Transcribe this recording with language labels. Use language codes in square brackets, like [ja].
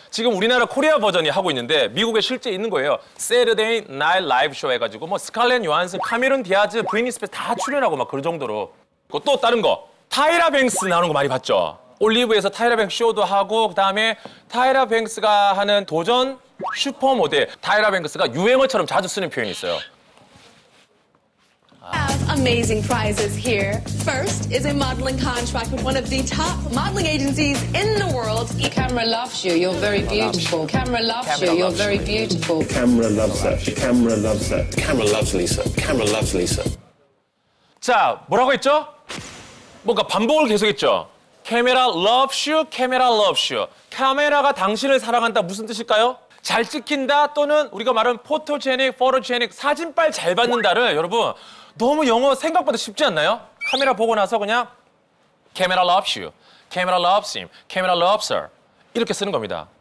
[ko] 지금 우리나라 코리아 버전이 하고 있는데 미국에 실제 있는 거예요. Saturday Night Live Show 해가지고 스칼렛 요한슨, 카메론 디아즈, 브리니 스페스 다 출연하고 막 그런 정도로. 또 다른 거 타이라 뱅스 나오는 거 많이 봤죠? 올리브에서 타이라 뱅스 쇼도 하고 그다음에 타이라 뱅스가 하는 도전 슈퍼모델. 타이라 뱅스가 유행어처럼 자주 쓰는 표현이 있어요. [en] Amazing prizes here. First is a modeling contract with one of the top modeling agencies in the world. Camera loves you. You're very beautiful. Camera loves you. You're very beautiful. Camera loves her. Camera loves her. Camera loves Lisa. Camera loves Lisa. [ko] 자, 뭐라고 했죠? 뭔가 반복을 계속했죠. [en] 카메라 loves you. 카메라 loves you. [ko] 카메라가 당신을 사랑한다 무슨 뜻일까요? 잘 찍힌다 또는 우리가 말하는 포토제닉, 포토제닉, 사진빨 잘 받는다를 여러분 너무 영어 생각보다 쉽지 않나요? 카메라 보고 나서 그냥 카메라 loves you, 카메라 loves him, 카메라 loves her 이렇게 쓰는 겁니다.